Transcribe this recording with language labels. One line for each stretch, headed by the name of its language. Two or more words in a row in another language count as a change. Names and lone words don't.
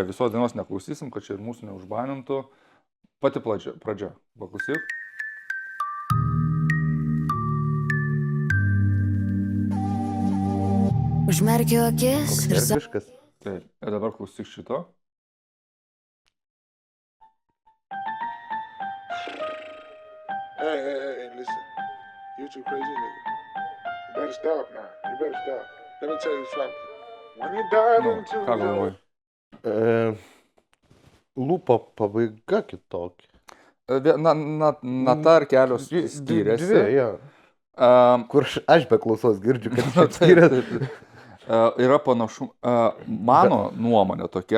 Lithuanian: Visos dienos neklausysim, kad čia ir mūsų neužbanintų. Pati pradžia. Paklausyk. Užmerkiu akis ir viskas. Taip, ir dabar klausyk šito.
English: Hey, listen. You too crazy, nigga. You better stop now. You better stop. Let me tell you something. When you dive into
Lithuanian: ką galvoji? Lūpo pabaiga kitokia. Nata ar kelios skiriasi. Dvi, jo. Kur aš be klausos girdžiu, kad skiriasi. Yra panašu, mano nuomonė tokia.